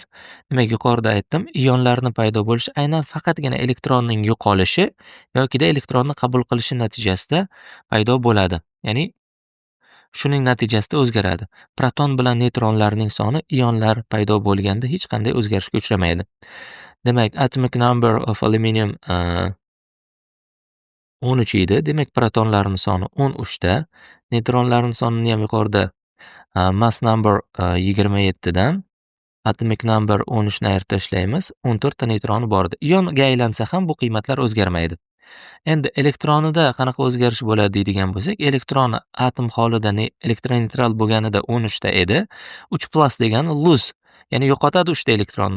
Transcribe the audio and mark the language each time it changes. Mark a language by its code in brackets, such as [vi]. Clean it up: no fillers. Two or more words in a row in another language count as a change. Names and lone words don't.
[uz] Demak, yuqorida aytdim, ionlarning paydo bo'lishi aynan faqatgina elektronning yo'qolishi yokida elektronni qabul qilishi natijasida paydo bo'ladi. Ya'ni shuning natijasida o'zgaradi. Proton bilan neytronlarning soni ionlar paydo bo'lganda hech qanday o'zgarishga uchramaydi. Demak, [en] atomic number of aluminium 13 edi. [uz] Demak, protonlarning soni 13 ta. Neytronlarning sonini ham yuqorida [en] mass number [uz] 27 dan [en] atomic number [uz] 13 ni ayirib tashlaymiz. 14 ta neytroni bor edi. Ionga aylansa ham bu qiymatlar o'zgarmaydi. Endi elektronida qanaqa o'zgarish bo'ladi deydigan bo'lsak, elektron atom holida elektroneytral bo'lganida 13 ta edi. 3+ degani lose, ya'ni yo'qotadi 3 ta elektronni.